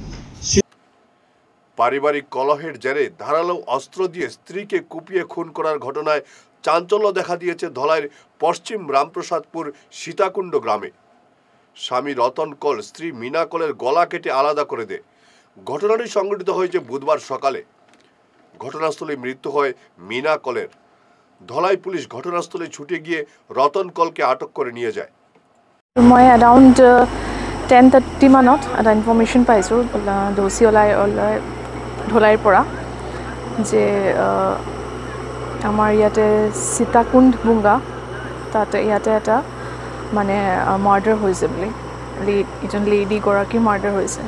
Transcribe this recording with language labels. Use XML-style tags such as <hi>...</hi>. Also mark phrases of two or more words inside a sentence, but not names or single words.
<bn>পারিবারিক কলহের জেরে ধারালো অস্ত্র দিয়ে স্ত্রীকে কুপিয়ে খুন করার ঘটনায় চাঞ্চল্য দেখা দিয়েছে ধলাইয়ের পশ্চিম রামপ্রসাদপুর সীতাকুণ্ড গ্রামে। স্বামী রতন কল স্ত্রী মিনা কলের গলা কেটে আলাদা করে দেয়। ঘটনাটি সংঘটিত হয়েছে বুধবার সকালে। ঘটনাস্থলে মৃত্যু হয় মিনা কলের। ধলাই পুলিশ ঘটনাস্থলে ছুটে গিয়ে রতন কলকে আটক করে নিয়ে যায়।</bn> <as>মই অ্যারাউন্ড 10:30 মানত এটা ইনফৰমেশ্যন পাইছোঁ দোষী ওলাই ধলাইৰ পৰা যে আমাৰ ইয়াতে সীতাকুণ্ড বুংগা তাতে ইয়াতে এটা মানে মাৰ্ডাৰ হৈছে বুলি, এজন লেডিগৰাকী মাৰ্ডাৰ হৈছে।</as>